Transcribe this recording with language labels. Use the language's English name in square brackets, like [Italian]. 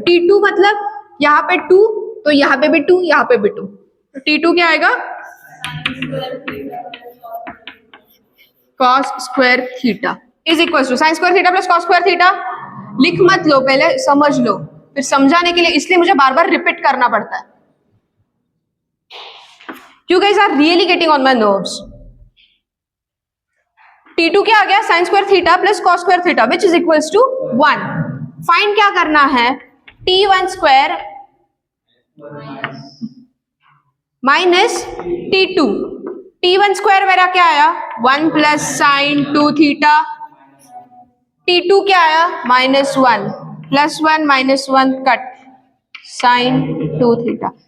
[Hindi] t2 मतलब यहाँ पे 2 तो यहाँ पे भी 2, यहाँ पे भी 2, तो t2 क्या आएगा, cos square theta is equal to sine square theta plus cos square theta. लिख मत लो, पहले समझ लो, फिर समझाने के लिए इसलिए मुझे बार बार रिपीट करना पड़ता है। [English] You guys are really getting on my nerves. [Hindi] t2 क्या आ गया, sine square theta plus cos square theta which is equals to 1। Find क्या करना है, t1 square minus t2। t1 square मेरा क्या आया, 1 प्लस साइन 2 थीटा, t2 क्या आया -1 प्लस 1 -1 कट साइन 2 थीटा।